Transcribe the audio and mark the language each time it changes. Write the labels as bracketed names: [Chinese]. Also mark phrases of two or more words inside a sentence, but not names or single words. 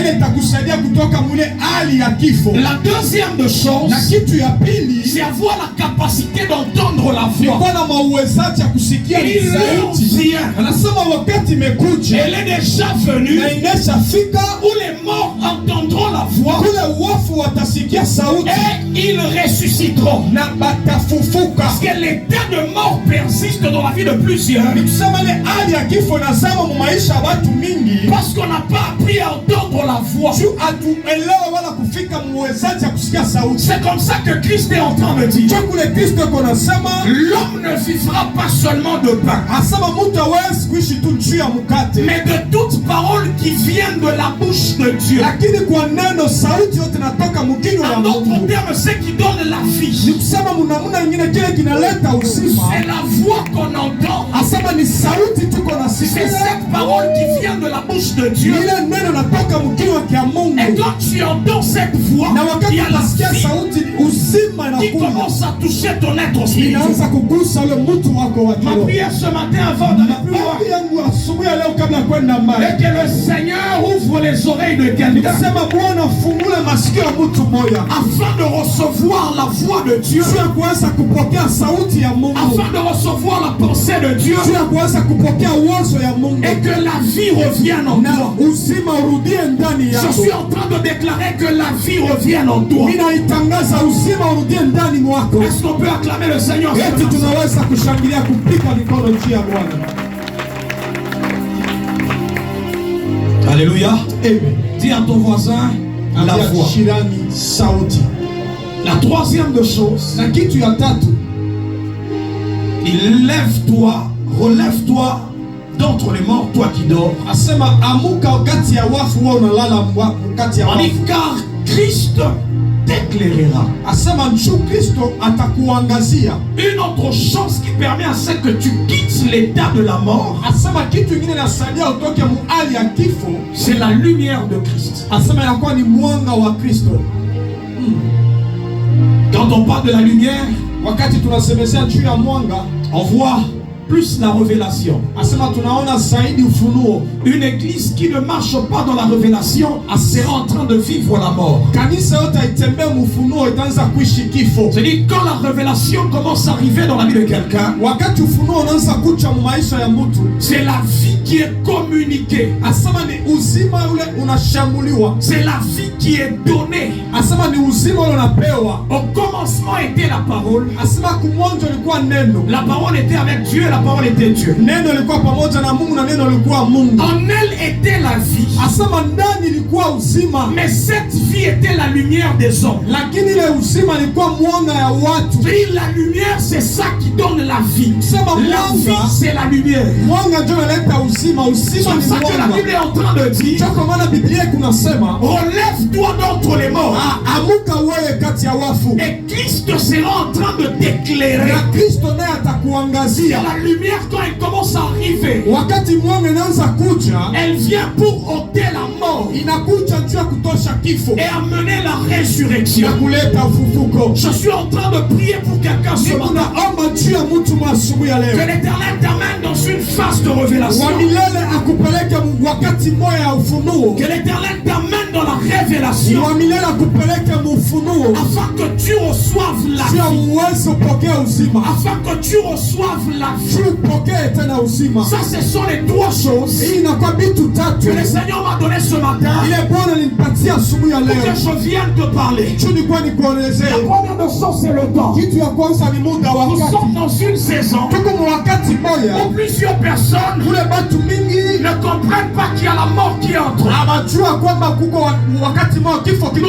[French] La deuxième des choses, c'est avoir la capacité d'entendre la voix. Il vient. Elle est déjà venue où les morts entendront la voix [Swahili] watasikia sauti [French] et ils ressusciteront. [Swahili] na batafufuka. [French] Parce que l'état de mort persiste dans la vie de plusieurs. [Swahili] Ni kusema ile hali ya kifo inazama mu maisha ya watu mingi, [French] Parce qu'on n'a pas appris à entendre la voix. [Swahili] juu hatuelewe wala kufika muwezaji ya kusikia sauti. [French] C'est comme ça que Christ est en train de dire. [Swahili] Cho kule Kristo konasema [French] L'homme ne vivra pas seulement de pain, [Swahili] asema mtu hawezi kuishi tu juu ya mkate, [French] mais de toute parole qui vient de la bouche de Dieu. [Swahili] lakini kwa neno sauti yote natoka mkinywa wa [French] En d'autres [Swahili] Mungu. [French] termes, ce qui donne la [Swahili] Ni [French] vie, [Swahili] kusema munamuna ingine kile kinaleta uzima. [French] c'est la voix qu'on entend. [Swahili] Asema ni sauti tuko na [French] C'est [Swahili] sikia. [French] cette parole qui vient de la bouche de Dieu. [Swahili] Ile neno natoka mkinywa kya Mungu. [French] Et quand tu entends cette voix, [Swahili] Na [French] il [Swahili] wakati [French] y a la [Swahili] unasikia [French] vie [Swahili] sauti uzima [French] qui [Swahili] inakuja. [French] commence à toucher ton être spirituel. [Swahili] Inaanza kugusa ule mtu wako wa [French] Ma [Swahili] kiroho. [French] prière ce matin avant d'aller plus loin, [Swahili] Maombi yangu asubuhi ya leo kabla ya kwenda mbali. [French] est que le Seigneur ouvre les oreilles de quelqu'un [Swahili] Nikasema Bwana fungule masikio ya mtu mmoja. [French] afin de recevoir la voix de Dieu, [Swahili] Juu ya kuweza kupokea sauti ya Mungu. [French] afin de recevoir la pensée de Dieu, [Swahili] Juu ya kuweza kupokea uwezo ya Mungu. [French] et que la vie revienne en [Swahili] Na [French] toi. [Swahili] uzima urudie ndani [French] Je [Swahili] yako. [French] suis en train de déclarer que la vie revienne en toi. [Swahili] Ninaitangaza uzima urudie ndani mwako. [French] Est-ce qu'on peut acclamer le Seigneur? [Swahili] Eti tunaweza kushangilia kupika mikono juu ya Bwana. [French] Alléluia. Amen. Dis à ton voisin la [Swahili] Ambia [French] voix. [Swahili] jirani sauti. [French] La troisième de chose, [Swahili] Na kitu ya tatu, [French] lève-toi, relève-toi d'entre les morts, toi qui dors. [Swahili] asema amuka wakati ya wafu wao unalala wakati ya [French] On dit [Swahili] wafu. [French] car Christ t'éclairera. [Swahili] Asema njoo Kristo atakuangazia. [French] Une autre chose qui permet à ce que tu quittes l'état de la mort, [Swahili] Asema kitu kingine nasaidia utoke mu hali ya kifo. [French] c'est la lumière de Christ. [Swahili] Asema inakuwa ni mwanga wa Kristo. [French] Quand on parle de la lumière, [Swahili] Wakati tunasemezea juu ya mwanga, [French] on voit plus la révélation. [Swahili] asema tunaona zaidi ufunuo. [French] Une église qui ne marche pas dans la révélation sera en train de vivre la mort. [Swahili] Kanisa yote itembee mufunuo itaanza kuishi kifo. [French] C'est-à-dire quand la révélation commence à arriver dans la vie de quelqu'un, [Swahili] Wakati ufunuo unaanza kucha mu maisha ya mtu, [French] c'est la vie qui est communiquée. [Swahili] asema ni uzima ule unashambuliwa. [French] C'est la vie qui est donnée. [Swahili] Asema ni uzima ule unapewa. [French] Au commencement était la parole. [Swahili] Asema kumwanzo ilikuwa neno. [French] La parole était avec Dieu, la parole était Dieu. [Swahili] Neno ilikuwa pamoja na Mungu na neno ilikuwa Mungu. [French] En elle était la vie. [Swahili] Asema ndani ilikuwa uzima. [French] Mais cette vie était la lumière des hommes. [Swahili] Lakini ile uzima ilikuwa mwanga ya watu. [French] Et la lumière, c'est ça qui donne la vie. [Swahili] Sema [French] La vie, [Swahili] mwanga. [French] c'est la lumière. [Swahili] Mwanga ndio unaleta uzima. [French] C'est [Swahili] Uzima [French] comme [Swahili] ni [French] ça que la [Swahili] mwanga. [French] Bible est en train de dire, [Swahili] Ndio kwa maana Biblia kunasema [French] relève-toi d'entre les morts. [Swahili] amuka wewe kati ya wafu. [French] Et Christ sera en train de t'éclairer. [Swahili] Na Kristo naye [French] C'est [Swahili] atakuangazia. [French] la lumière quand elle commence à arriver. [Swahili] Wakati mwanga inaanza kuja, [French] Elle vient pour ôter la mort [Swahili] inakuja juu ya kutosha kifo [French] et amener la résurrection. [Swahili] na kuleta ufufuko. [French] Je suis en train de prier pour quelqu'un ce [Swahili] Niko [French] matin. [Swahili] naomba juu ya mtu asubuhi ya [French] Que [Swahili] leo. [French] l'Éternel t'amène dans une phase de révélation. [Swahili] Wa milele akupeleke wakati moya ya ufunuo. [French] Que l'Éternel t'amène dans la révélation [Swahili] Wa milele akupeleke mu ufunuo. [French] afin que tu reçoives la [Swahili] Juu ya [French] vie. [Swahili] uwezo upokee uzima. [French] Afin que tu reçoives la vie. [Swahili] Juu upokee tena uzima. [French] Ça, ce sont les trois choses [Swahili] Hii inakuwa vitu tatu. [French] que le Seigneur m'a donné ce matin [Swahili] Ile Bwana alinipatia asubuhi ya [French] pour [Swahili] leo. [French] que je vienne te parler. [Swahili] Juu nilikuwa [French] La [Swahili] nikuelezee. [French] première de choses, c'est le temps. [Swahili] Kitu ya kwanza ni muda [French] Nous [Swahili] wakati. [French] sommes dans une saison [Swahili] Tuko mu wakati moya. [French] où plusieurs personnes [Swahili] Kule batu mingi [French] ne comprennent pas qu'il y a la mort qui entre. [Swahili] abajua kwamba kuko wakati moya kifo kiko